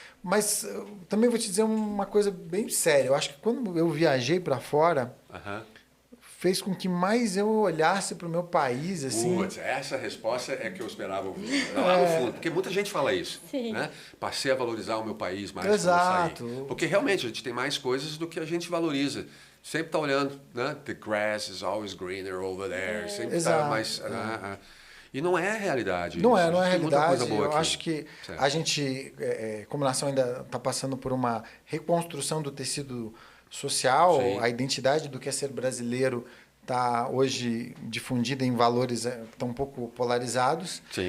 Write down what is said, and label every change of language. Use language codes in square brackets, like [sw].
[pt] Mas também vou te dizer uma coisa bem séria. Eu acho que quando eu viajei para fora... fez com que mais eu olhasse para o meu país, assim... Essa resposta é que eu esperava ouvir. Lá no fundo, porque muita gente fala isso, né? Passei a valorizar o meu país mais. Exato. Quando eu saí. Porque realmente a gente tem mais coisas do que a gente valoriza. Sempre está olhando, né? [en] The grass is always greener over there. [pt] Sempre está mais... E não é a realidade. Não é a realidade. Muita coisa boa eu acho que a gente, como nação, ainda está passando por uma reconstrução do tecido social. A identidade do que é ser brasileiro está hoje difundida em valores tão um pouco polarizados.